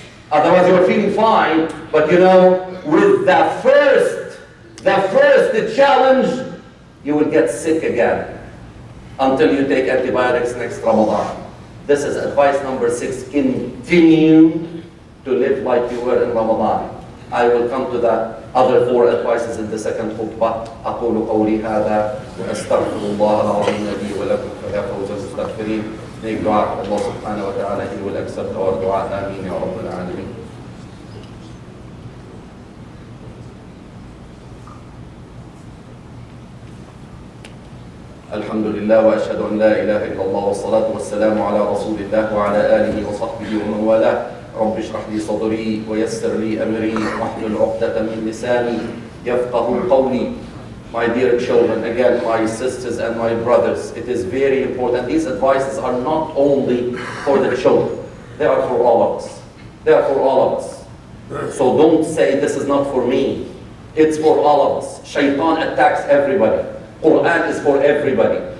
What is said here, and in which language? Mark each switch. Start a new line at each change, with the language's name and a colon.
English: Otherwise you're feeling fine, but you know, with the first challenge, you will get sick again until you take antibiotics next Ramadan. This is advice number 6. Continue to live like you were in Ramadan. I will come to the other 4 advices in the second khutbah.
Arabic: أقول قولي هذا وأستغفر الله العظيم لي ولكم فيا فوز المستغفرين.
English: Make dua Allah subhanahu wa ta'ala, He will accept our dua. Ameen ya Rabbal Alameen.
Arabic: الحمد لله وأشهد أن لا إله إلا الله والصلاة والسلام على رسول الله وعلى آله وصحبه ومن والاه. رب اشرح لي صدري ويسر لي أمري واحلل عقدة من لساني يفقهوا قولي.
English: My dear children, again, my sisters and my brothers, it is very important. These advices are not only for the children. They are for all of us. They are for all of us. So don't say this is not for me. It's for all of us. Shaitan attacks everybody. Quran is for everybody.